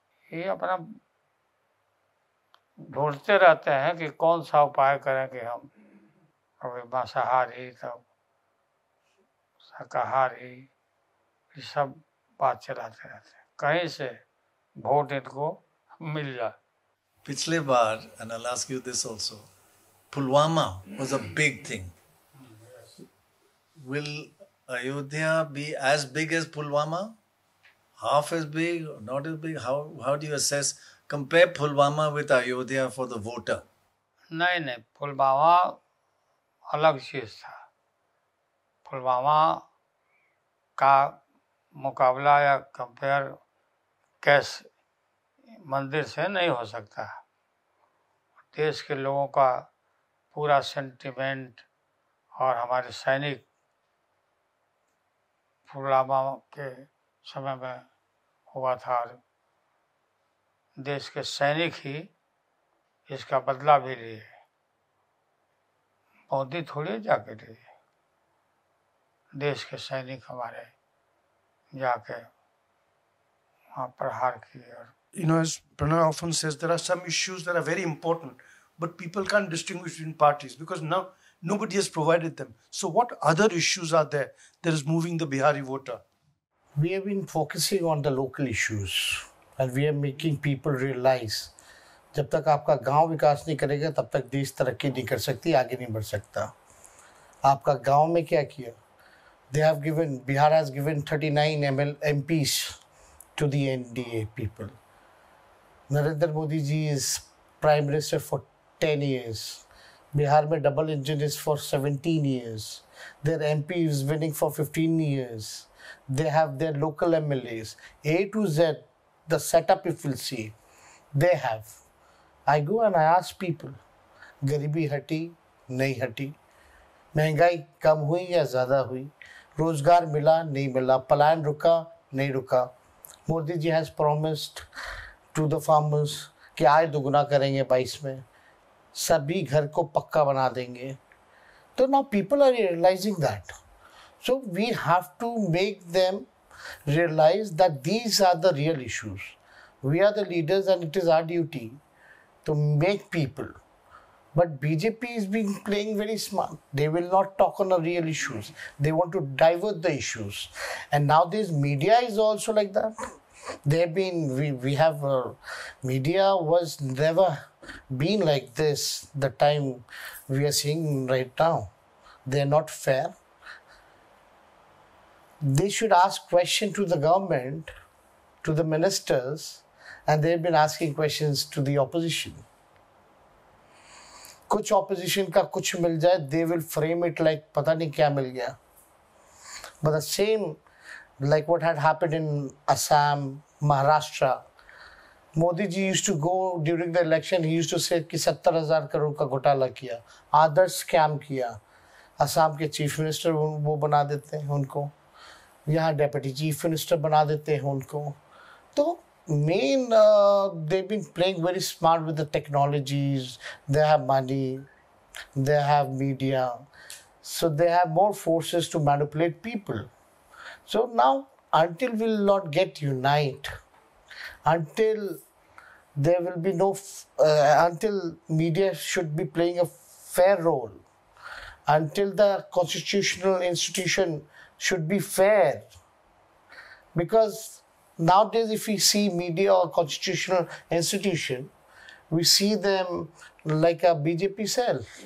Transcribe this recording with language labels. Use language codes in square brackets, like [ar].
[hi] ये अपना ढूंढते रहते हैं कि कौन सा उपाय करें कि हम कभी मांसाहारी, तब शाकाहारी, ये सब बात चलाते रहते हैं, कहीं से वोट इनको मिल जाए। पिछले बार, [en] and I'll ask you this also, Pulwama was a big thing. Will Ayodhya be as big as Pulwama? Half as big or not as big? How do you assess, compare Pulwama with Ayodhya for the voter? [hi] नहीं, पुलवामा अलग चीज़ था। पुलवामा का मुकाबला या compare cash मंदिर से नहीं हो सकता। देश के लोगों का पूरा सेंटिमेंट और हमारे सैनिक पुलवामा के समय में हुआ था और देश के सैनिक ही इसका बदला भी लिए। मोदी थोड़ी जाके लिए, देश के सैनिक हमारे जाके वहाँ प्रहार किए। और [en] As Pranay often says, there are some issues that are very important, but people can't distinguish between parties because now nobody has provided them. So what other issues are there that is moving the Bihari voter? We have been focusing on the local issues and we are making people realize [hi] जब तक आपका गांव विकास नहीं करेगा तब तक देश तरक्की नहीं कर सकती, आगे नहीं बढ़ सकता। आपका गांव में क्या किया? [en] Bihar has given 39 MPs to the NDA people. Narendra Modi ji is Prime Minister for 10 years. Bihar mein double engine is for 17 years. Their MP is winning for 15 years. They have their local MLAs. A to Z, the setup if you'll see, they have. I go and I ask people, [hi] गरीबी हटी नहीं हटी, महंगाई कम हुई या ज़्यादा हुई, रोजगार मिला नहीं मिला, पलायन रुका नहीं रुका. Modi ji [en] has promised to the farmers [hi] कि आय दुगुना करेंगे 22 में, सभी घर को पक्का बना देंगे. [en] तो now people are realizing that. So we have to make them realize that these are the real issues. We are the leaders and it is our duty to make people. But BJP is being playing very smart. They will not talk on the real issues. They want to divert the issues. And nowadays media is also like that. They have been, we have, media was never been like this the time we are seeing right now. They are not fair. They should ask questions to the government, to the ministers, and they have been asking questions to the opposition. [hi] कुछ opposition का कुछ मिल जाए, [en] they will frame it like [hi] पता नहीं क्या मिल गया. [en] But the same, like what had happened in Assam, Maharashtra, Modi ji used to go during the election, he used to say [hi] कि 70,000 करोड़ का घोटाला किया, आदर्श स्कैम किया. असम के चीफ मिनिस्टर वो बना देते हैं उनको, यहाँ डेप्यूटी चीफ मिनिस्टर बना देते हैं उनको. [en] तो main, they've been playing very smart with the technologies. They have money, they have media, so they have more forces to manipulate people. So now, until we'll not get unite, until there will be no, until media should be playing a fair role, until the constitutional institution should be fair, because nowadays if we see media or constitutional institution, we see them like a BJP cell.